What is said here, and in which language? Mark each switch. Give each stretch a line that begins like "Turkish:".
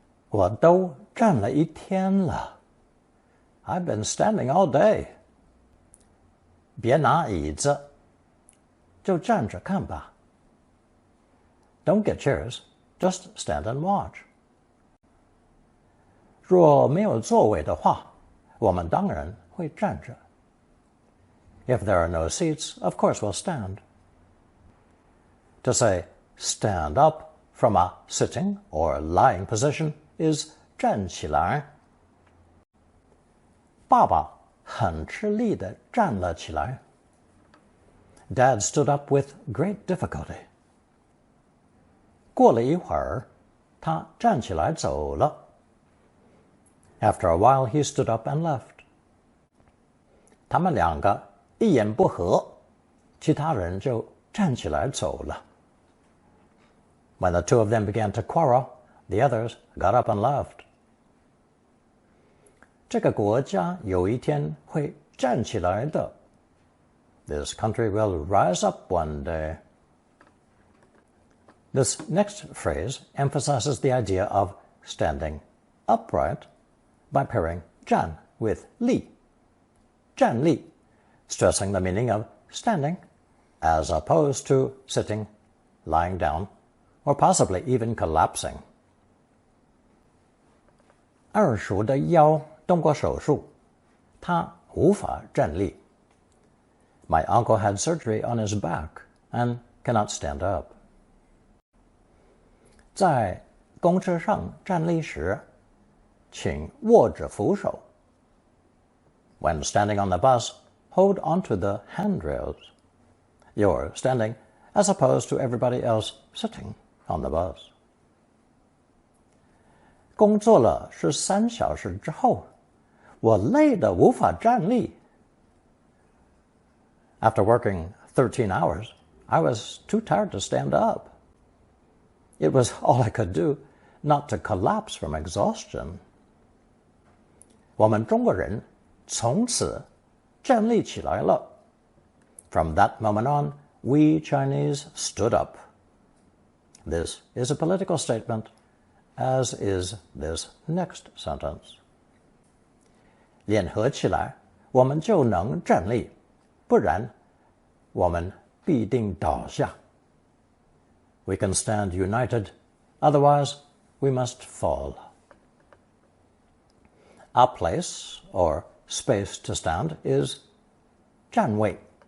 Chinese: 我都站了一天了.
English: I've been standing all day.
Chinese: 别拿椅子，就站着看吧。
English: Don't get chairs, just stand and watch.
Chinese: 若没有座位的话，我们当然会站着。
English: If there are no seats, of course we'll stand. To say stand up from a sitting or lying position is 站起来。
Chinese: 爸爸很吃力地站了起来。
English: Dad stood up with great difficulty.
Chinese: 过了一会儿，他站起来走了。
English: After a while, he stood up and left.
Chinese: 他们两个一言不合，其他人就站起来走了。
English: When the two of them began to quarrel, the others got up and left.
Chinese: 这个国家有一天会站起来的。
English: This country will rise up one day. This next phrase emphasizes the idea of standing upright by pairing 站 with 立，站立 stressing the meaning of standing as opposed to sitting, lying down, or possibly even collapsing.
Chinese: 二叔的腰动过手术，他无法站立。
English: My uncle had surgery on his back and cannot stand up.
Chinese: 在公车上站立时，请握着扶手。
English: When standing on the bus, hold onto the handrails. You're standing as opposed to everybody else sitting on the bus.
Chinese: 工作了13小时之后，我累得无法站立。
English: After working 13 hours, I was too tired to stand up. It was all I could do not to collapse from exhaustion.
Chinese: 我们中国人从此站立起来了。
English: From that moment on, we Chinese stood up. This is a political statement, as is this next sentence.
Chinese: 联合起来，我们就能站立，不然我们必定倒下。
English: We can stand united, otherwise we must fall. A place or space to stand is 站位。